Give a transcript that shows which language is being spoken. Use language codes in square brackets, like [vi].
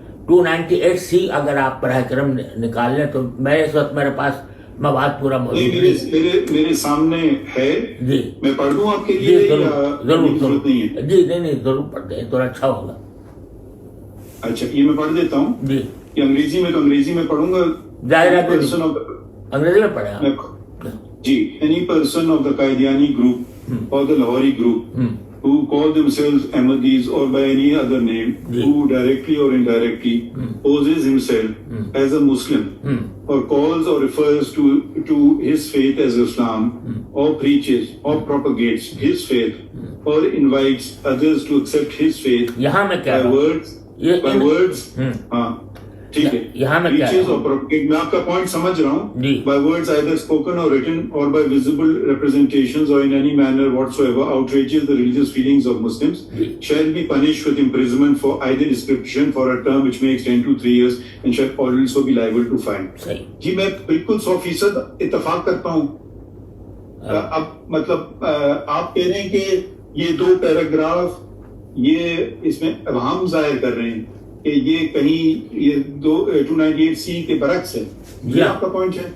[ur] 298C اگر آپ براہ کرم نکال لیں تو اس وقت میرے پاس مواد پورا موجود ہے. میرے سامنے ہے. جی میں پڑھ دوں آپ کے جی لیے؟ ضرور جی نہیں ضرور پڑھ دیں تھوڑا اچھا ہوگا. اچھا یہ میں پڑھ دیتا ہوں. جی یہ انگریزی میں تو انگریزی میں پڑھوں گا. ظاہر ہے انگریزی میں پڑھیں آپ. جی. [en] Any person of the Qaediani group or the Lahori group who call themselves Ahmadis or by any other name, who directly or indirectly poses himself as a Muslim or calls or refers to his faith as Islam, or preaches or propagates his faith or invites others to accept his faith [ur] یہاں میں کیا [en] by words. [ur] ہاں ٹھیک ہے. یہاں میں کیا [en] preaches or propagate. [ur] میں آپ کا پوائنٹ سمجھ رہا ہوں. [en] by words either spoken or written or by visible representations or in any manner whatsoever outrages the religious feelings of Muslims shall be punished with imprisonment for either description for a term which may extend to 3 years and shall also be liable to fine. [ur] جی میں بالکل 100% اتفاق کرتا ہوں. اب مطلب آپ کہہ رہے ہیں کہ یہ 2 پیراگراف یہ اس میں ابہام ظاہر کر رہے ہیں کہ یہ کہیں یہ 298C کے برعکس ہے. یہ آپ کا پوائنٹ ہے؟